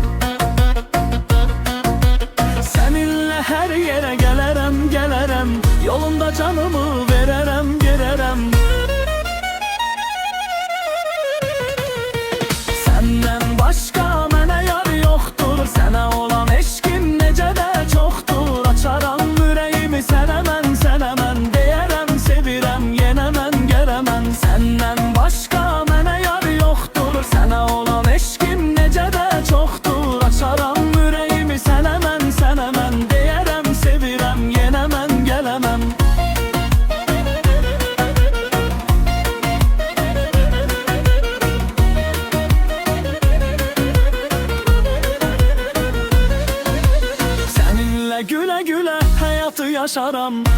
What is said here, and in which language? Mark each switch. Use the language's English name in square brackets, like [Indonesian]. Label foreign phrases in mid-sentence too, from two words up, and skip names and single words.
[Turkish] Seninle her yere gelerem, gelerem. Yolunda canımı vererem, vererem. Senden başka mene yar yoktur. Sana olan eşkim [Azerbaijani] necə də çoxdur. Açaram ürəyimi sənəmən, sənəmən. [Turkish] Senden başka mene yar yoktur. Sana olan eşkim [Azerbaijani] necə də çoxdur. Açaram ürəyimi sənəmən, sənəmən. Deyərəm sevirəm, [Turkish] yenemem, gelemem. Seninle güle güle hayatı yaşaram.